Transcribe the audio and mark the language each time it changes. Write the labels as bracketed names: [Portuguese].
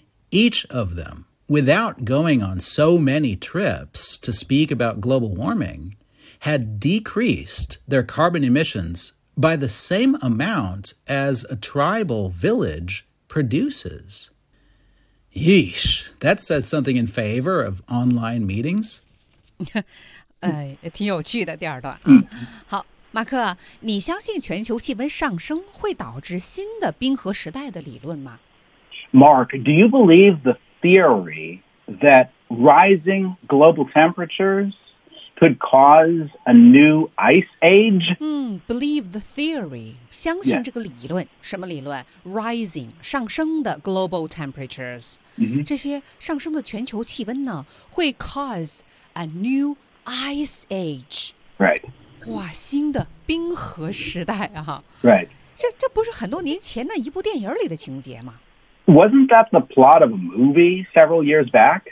[English] Each of them, without going on so many trips to speak about global warming, had decreased their carbon emissions by the same amount as a tribal village produces. Yeesh, that says something in favor of online meetings. [Chinese] 哎，挺有趣的第二段啊。好，马克，你相信全球气温上升会导致新的冰河时代的理论吗 [English] ？Mark, do you believe the theory that rising global temperatures could cause a new ice age? Believe the theory. [Chinese] 相信这个理论。 [English] Yes. [Chinese] 什么理论？Rising, 上升的 [English] global temperatures.、 Mm-hmm. [Chinese] 这些上升的全球气温呢，会 [English] cause a new ice age. Right. [Chinese] 哇，新的冰河时代啊 [English] ！Right， [Chinese] 这不是很多年前的一部电影里的情节吗 [English] ？Wasn't that the plot of a movie several years back？